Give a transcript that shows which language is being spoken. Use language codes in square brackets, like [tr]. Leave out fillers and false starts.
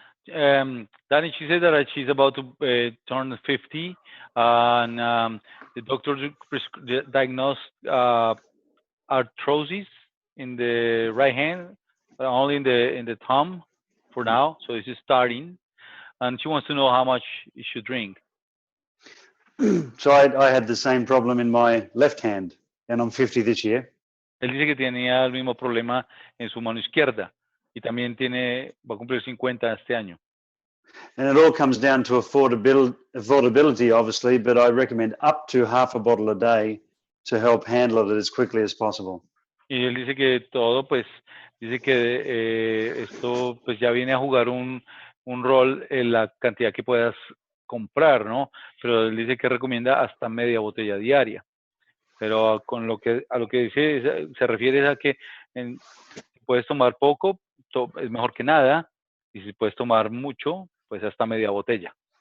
[en] Danny, she said that she's about to turn 50, and the doctor diagnosed arthrosis in the right hand, but only in the thumb for now. So this is starting, and she wants to know how much you should drink. So I had the same problem in my left hand, and I'm 50 this year. [es] Él dice que tenía el mismo problema en su mano izquierda y también va a cumplir 50 este año. [en] And it all comes down to affordability, obviously, but I recommend up to half a bottle a day to help handle it as quickly as possible. [es] Y él dice que todo, pues, dice que esto pues ya viene a jugar un rol en la cantidad que puedas comprar, ¿no? Pero él dice que recomienda hasta media botella diaria. Pero con a lo que dice, se refiere a que si puedes tomar poco, es mejor que nada, y si puedes tomar mucho, pues hasta media botella.